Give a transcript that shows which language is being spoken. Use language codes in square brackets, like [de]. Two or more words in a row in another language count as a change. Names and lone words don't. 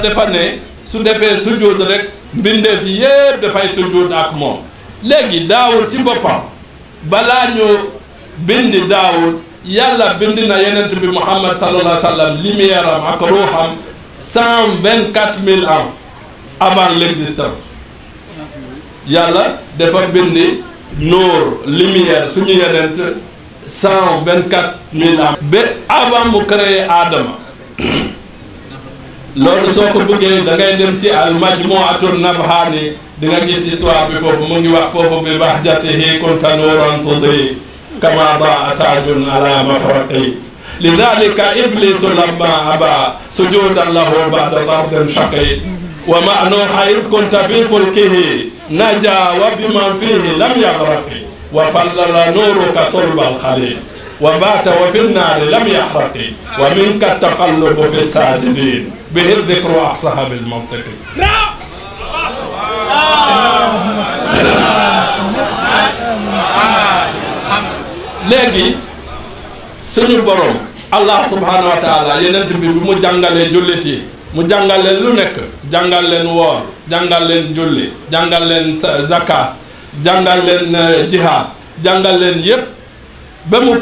[wo] dafa ne su defee sujud rek mbindeef yépp dafay sujud ak moom léegi Daawud ci boppam balaa ñu bindi Daawud yàlla bind na yenent bi Muhammad [ar] صلى الله عليه وسلم [wo] lumière am ak ruuxam 124 000 [fr] ans avant l'existence [wo] yàlla dafa bindi nuur lumière suñu yenent 124 000 ans ba avant mu créé Adama loolu soo ko bëggee da ngay dem ci al majmu'atun nabhani di nga gis histoire bi foofu mu ngi wax foofu bi [ar] بهجته كنت نورا تضيء كما ضاء تاج على مفرق لذلك إبليس لما أبى سجودا له بعد طرد شقي وما نوح إذ كنت في فلكه نجا وبمن فيه لم يغرق وفلل نورك صلب الخليل وبات وفي النار لم يحرق ومنك تقلب في ساجدين به ذكر أفصح بالموثق [wo] léegi suñu borom Allah [ar] سبحانه وتعالى [wo] yenent bi mu jàngalee jullit yi mu jàngal leen lu nekk jàngal leen woor jàngal leen julli jàngal leen zakat jàngal leen jihaad jàngal leen yépp ba mu